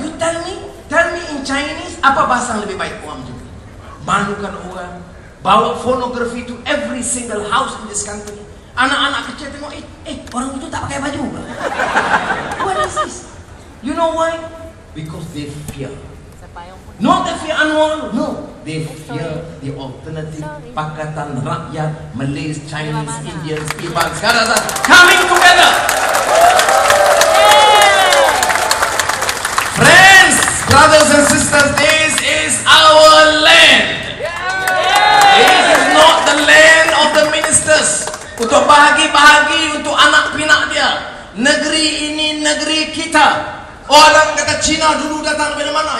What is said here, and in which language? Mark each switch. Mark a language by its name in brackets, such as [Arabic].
[English] You tell me in Chinese, [Malay] apa bahasa yang lebih baik orang juga? Malukan orang, bawa pornografi [English] to every single house in this country. [Malay] Anak-anak kecil tengok, orang itu tak pakai baju. [English] What is this? You know why? Because they fear. Not they fear Anwar, no. They fear the alternative Pakatan Rakyat, Malays, Chinese, Indians, Ibans, Kadazan coming together. Friends, brothers and sisters, this is our land. This is not the land of the ministers. [Malay] untuk bahagi-bahagi untuk anak pinak dia. Negeri ini negeri kita. Orang kata Cina dulu datang dari mana?